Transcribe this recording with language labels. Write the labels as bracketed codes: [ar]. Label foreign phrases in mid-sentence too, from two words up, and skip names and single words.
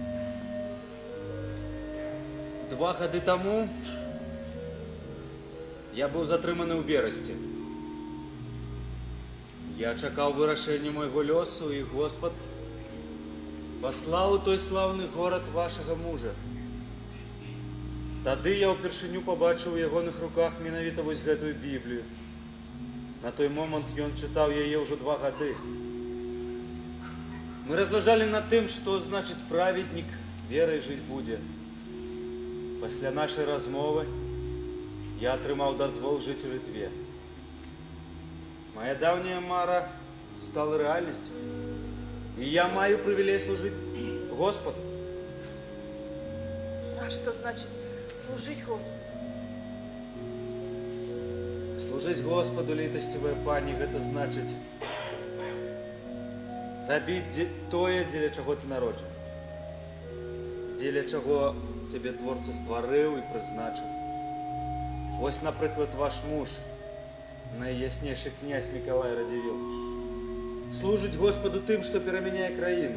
[uk] 2 годы тому я був затриманий у Бересті. Я чекав вирашення мого льосу, і Господь послав у той славний город вашого мужа. [be] Тады я ўпершыню побачив у ягоных руках менавіта вось гэтую Біблію. На той момент ён чытаў яе ўжо 2 гады. Мы разважалі над тым, што значыць праведнік верай жыць будзе. Пасля нашай размовы я атрымаў дазвол жыць у Літве. Моя даўняя мара стала рэальнасцю. [ru] И я маю привилей служить Господу. А что значит служить Господу? Служить Господу, [be] літасцівая пані, гэта значыць рабіць тое, дзеля чаго ты народжаны. Дзеля чаго цябе Творца стварыў і прызначыў. Вось, напрыклад, ваш муж, найяснейшы князь Мікалай Радзівіл, [ru] служить Господу [be] тым, што перамяняе краіну.